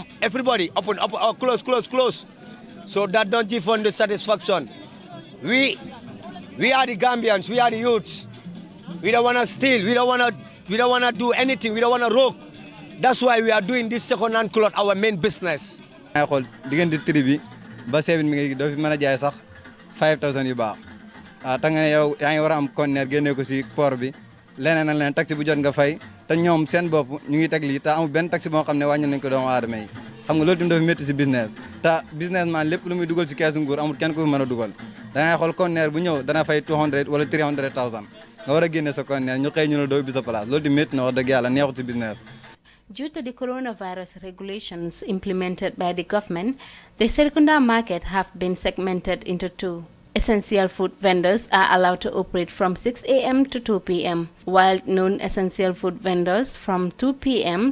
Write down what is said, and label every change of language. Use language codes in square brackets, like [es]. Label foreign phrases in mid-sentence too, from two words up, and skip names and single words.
[en] Everybody open, close. So that don't give us the satisfaction. We are the Gambians. We are the youths. We don't want to steal. We don't want to do anything. We don't want to rob. That's why we are doing this second-hand cloth, our main business. I call [wo] digënté tri bi ba 7 mi ngi do fi mëna jaay sax 5000 yu baax ta nga yow yaangi wara am conteneur génné ko ci port bi lénen ak lénen taxi bu jot nga fay té ñom seen bop ñu ngi tek li ta amul ben taxi bo xamné wañu nañ ko doom adamay xam nga loolu tim dafa metti ci business ta businessman lepp lu muy duggal ci caisse nguur amul kenn ko fi mëna duggal da ngay xol conteneur bu ñew dana fay 200 wala 300000 nga wara génné sa conteneur ñu xey ñu la do bi sa place loolu di metti na wax deug yalla neexu ci business. [en] Due to the coronavirus regulations implemented by the government, the Serekunda market have been segmented into two. Essential food vendors are allowed to operate from 6 a.m. to 2 p.m., while non-essential food vendors from 2 p.m.